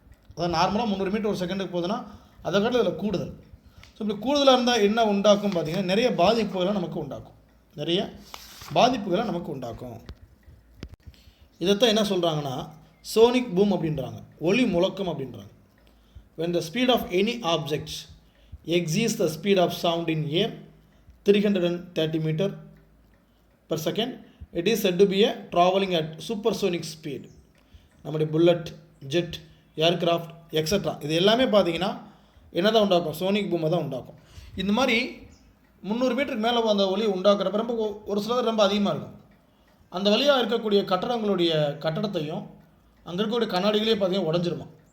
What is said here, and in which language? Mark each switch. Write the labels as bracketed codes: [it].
[ta] அதாவது நார்மலாக 300 மீட்டர் ஒரு செகண்டுக்கு போகுதுன்னா அதை காட்டில் இதில் கூடுதல். ஸோ இப்படி கூடுதலாக இருந்தால் என்ன உண்டாக்கும் பார்த்தீங்கன்னா நிறைய பாதிப்புகளை நமக்கு உண்டாக்கும், நிறைய பாதிப்புகளை நமக்கு உண்டாக்கும். இதைத்தான் என்ன சொல்கிறாங்கன்னா சோனிக் பூம் அப்படின்றாங்க, ஒலி முழக்கம் அப்படின்றாங்க. [en] when the speed of any object exceeds the speed of sound in air 330 meter per second, it is said to be a traveling at supersonic speed. [ta] நம்முடைய புல்லட், ஜெட், ஏர்கிராஃப்ட் எக்ஸட்ரா இது எல்லாமே பார்த்தீங்கன்னா என்ன தான் உண்டாக்கும், சோனிக் பூமை தான் உண்டாக்கும். இந்த மாதிரி 300 மீட்டருக்கு மேலே அந்த ஒலி உண்டாக்குறப்ப ரொம்ப ஒரு சிலர் ரொம்ப அதிகமாக இருக்கும். அந்த வழியாக இருக்கக்கூடிய கட்டடங்களுடைய கட்டடத்தையும் அங்கே இருக்கக்கூடிய கண்ணாடிகளே பார்த்தீங்கன்னா உடஞ்சிருமா.